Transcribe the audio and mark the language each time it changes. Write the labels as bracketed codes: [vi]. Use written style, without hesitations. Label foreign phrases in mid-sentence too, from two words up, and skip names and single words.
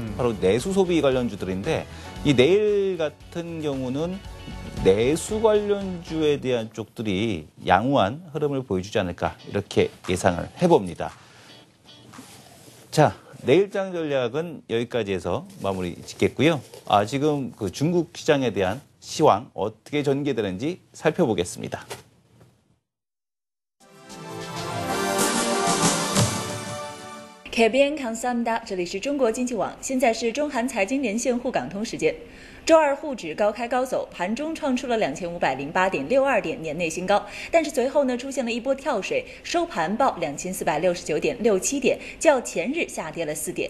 [ko] 바로 내수 소비 관련주들인데 이 내일 같은 경우는 내수 관련주에 대한 쪽들이 양호한 흐름을 보여주지 않을까 이렇게 예상을 해봅니다. 자, 내일장 전략은 여기까지 해서 마무리 짓겠고요. 지금 중국 시장에 대한 시황 어떻게 전개되는지 살펴보겠습니다. [zh] 凯边康萨姆达，这里是中国经济网，现在是中韩财经连线沪港通时间。周二沪指高开高走，盘中创出了2508.62点年内新高，但是随后呢出现了一波跳水，收盘报2469.67点，较前日下跌了4点。